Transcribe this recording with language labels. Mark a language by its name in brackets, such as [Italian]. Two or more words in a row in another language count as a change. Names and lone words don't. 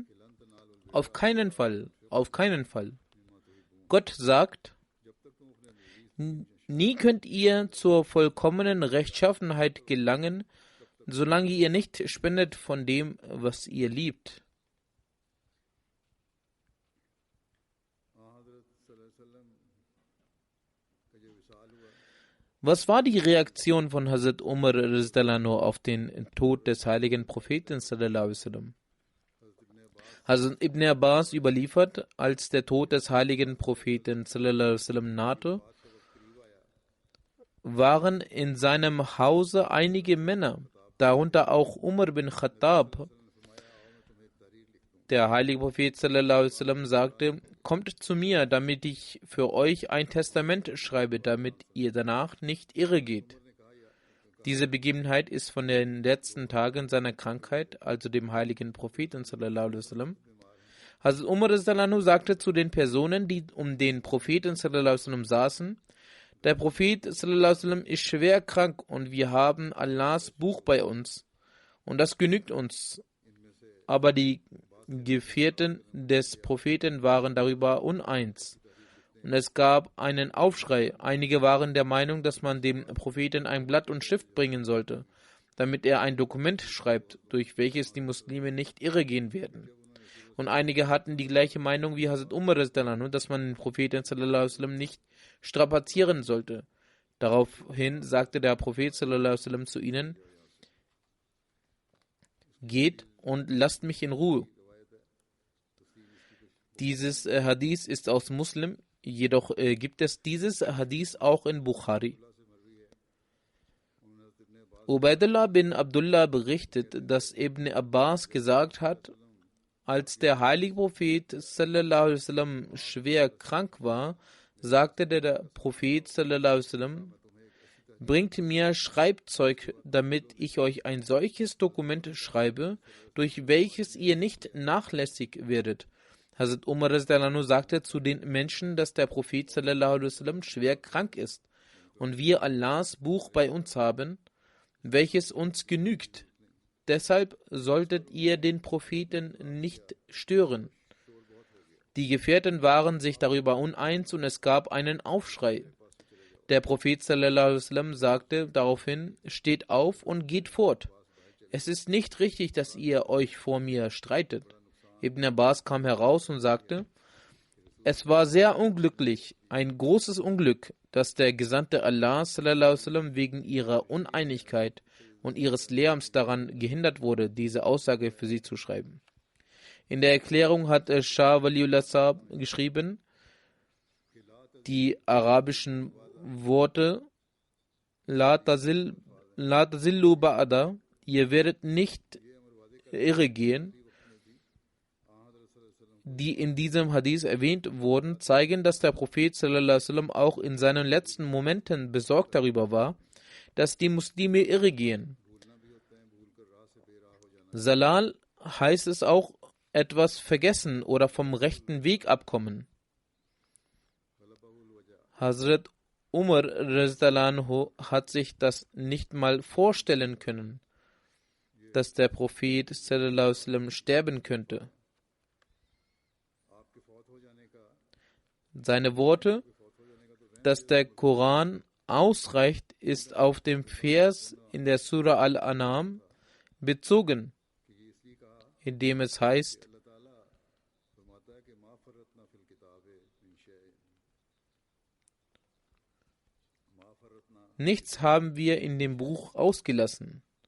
[German] Auf keinen Fall, auf keinen Fall. Gott sagt, nie könnt ihr zur vollkommenen Rechtschaffenheit gelangen, solange ihr nicht spendet von dem, was ihr liebt. Was war die Reaktion von Hazrat Umar auf den Tod des heiligen Propheten [Arabic] صلى الله عليه وسلم? [German] Hazrat Ibn Abbas überliefert, als der Tod des heiligen Propheten [Arabic] صلى الله عليه وسلم [German] nahte, waren in seinem Hause einige Männer, darunter auch Umar bin Khattab. Der heilige Prophet [Arabic] صلى الله عليه وسلم [German] sagte, kommt zu mir, damit ich für euch ein Testament schreibe, damit ihr danach nicht irre geht. Diese Begebenheit ist von den letzten Tagen seiner Krankheit, also dem heiligen Propheten [Arabic] صلى الله عليه وسلم. [German] Hazrat Umar sagte zu den Personen, die um den Propheten [Arabic] صلى الله عليه وسلم [German] saßen, der Prophet [Arabic] صلى الله عليه وسلم [German] ist schwer krank und wir haben Allahs Buch bei uns und das genügt uns. Aber die Gefährten des Propheten waren darüber uneins. Und es gab einen Aufschrei. Einige waren der Meinung, dass man dem Propheten ein Blatt und Stift bringen sollte, damit er ein Dokument schreibt, durch welches die Muslime nicht irregehen werden. Und einige hatten die gleiche Meinung wie Hazrat Umar, dass man den Propheten [Arabic] صلى الله عليه وسلم [German] nicht strapazieren sollte. Daraufhin sagte der Prophet [Arabic] صلى الله عليه وسلم [German] zu ihnen: Geht und lasst mich in Ruhe. Dieses Hadith ist aus Muslim, jedoch gibt es dieses Hadith auch in Bukhari. Ubaidullah bin Abdullah berichtet, dass Ibn Abbas gesagt hat, als der heilige Prophet [Arabic] صلى الله عليه وسلم [German] schwer krank war, sagte der Prophet [Arabic] صلى الله عليه وسلم: [German] Bringt mir Schreibzeug, damit ich euch ein solches Dokument schreibe, durch welches ihr nicht nachlässig werdet. Hazrat Umar sagte zu den Menschen, dass der Prophet [Arabic] صلى الله عليه وسلم [German] schwer krank ist und wir Allahs Buch bei uns haben, welches uns genügt. Deshalb solltet ihr den Propheten nicht stören. Die Gefährten waren sich darüber uneins und es gab einen Aufschrei. Der Prophet [Arabic] صلى الله عليه وسلم [German] sagte daraufhin: Steht auf und geht fort. Es ist nicht richtig, dass ihr euch vor mir streitet. Ibn Abbas kam heraus und sagte: Es war sehr unglücklich, ein großes Unglück, dass der Gesandte Allah [Arabic] صلى الله عليه وسلم [German] wegen ihrer Uneinigkeit und ihres Lärms daran gehindert wurde, diese Aussage für sie zu schreiben. In der Erklärung hat Shah Waliullah Sahab geschrieben, die arabischen Worte [Arabic] لا تضلوا بعد, [German] ihr werdet nicht irre gehen, die in diesem Hadith erwähnt wurden, zeigen, dass der Prophet [Arabic] صلى الله عليه وسلم [German] auch in seinen letzten Momenten besorgt darüber war, dass die Muslime irre gehen. Salal heißt es auch etwas vergessen oder vom rechten Weg abkommen. Hazrat Umar hat sich das nicht mal vorstellen können, dass der Prophet [Arabic] صلى الله عليه وسلم [German] sterben könnte. Seine Worte, dass der Koran ausreicht, ist auf dem Vers in der Surah Al-An'am bezogen, in dem es heißt: Nichts haben wir in dem Buch ausgelassen.